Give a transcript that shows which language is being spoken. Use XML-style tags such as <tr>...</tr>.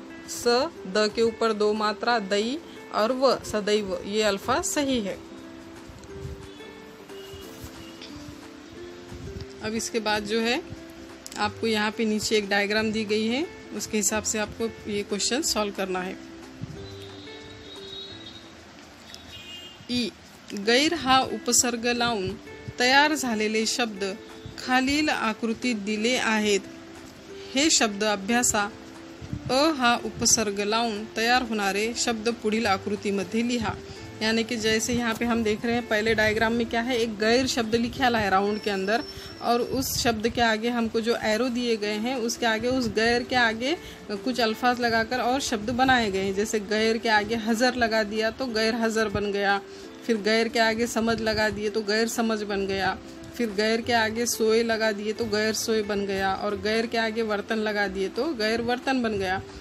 <hi>स द के ऊपर 2 मात्रा, दई और व, सदैव, ये अल्फाज सही है। अब इसके बाद जो है आपको यहाँ पे नीचे एक डायग्राम दी गई है, उसके हिसाब से आपको ये क्वेश्चन सॉल्व करना है।</hi> <mr>ई, गैर हा उपसर्ग लावून तयार झालेले शब्द खालील आकृतीत दिले आहेत। हे शब्द अभ्यासा। अ हा उपसर्ग लावून तयार होणारे शब्द पुढील आकृतीमध्ये लिहा।</mr> <hi>यानी कि जैसे यहाँ पे हम देख रहे हैं पहले डायग्राम में क्या है, एक गैर शब्द लिखा है राउंड के अंदर और उस शब्द के आगे हमको जो एरो दिए गए हैं उसके आगे, उस गैर के आगे कुछ अल्फाज लगाकर और शब्द बनाए गए हैं। जैसे गैर के आगे हज़र लगा दिया तो गैर हज़र बन गया, फिर गैर के आगे समझ लगा दिए तो गैर समझ बन गया, फिर गैर के आगे सोए लगा दिए तो गैर सोए बन गया और गैर के आगे वर्तन लगा दिए तो गैर वर्तन बन गया।</hi>